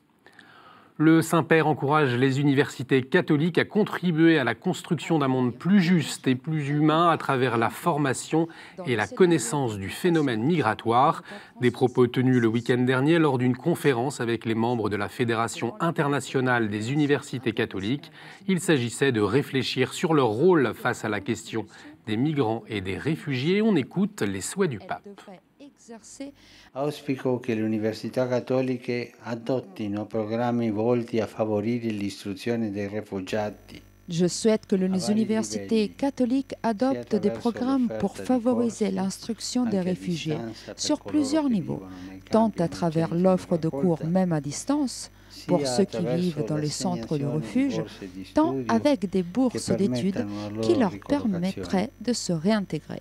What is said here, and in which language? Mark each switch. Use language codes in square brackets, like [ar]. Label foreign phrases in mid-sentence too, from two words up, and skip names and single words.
[fr] Le Saint-Père encourage les universités catholiques à contribuer à la construction d'un monde plus juste et plus humain à travers la formation et la connaissance du phénomène migratoire. Des propos tenus le week-end dernier lors d'une conférence avec les membres de la Fédération internationale des universités catholiques. Il s'agissait de réfléchir sur leur rôle face à la question des migrants et des réfugiés. On écoute les souhaits du pape. [it] Auspico che le università cattoliche adottino programmi volti a favorire l'istruzione dei rifugiati. [fr] Je souhaite que les universités catholiques adoptent des programmes pour favoriser l'instruction des réfugiés sur plusieurs niveaux, tant à travers l'offre de cours même à distance, pour ceux qui vivent dans les centres de refuge, tant avec des bourses d'études qui leur permettraient de se réintégrer.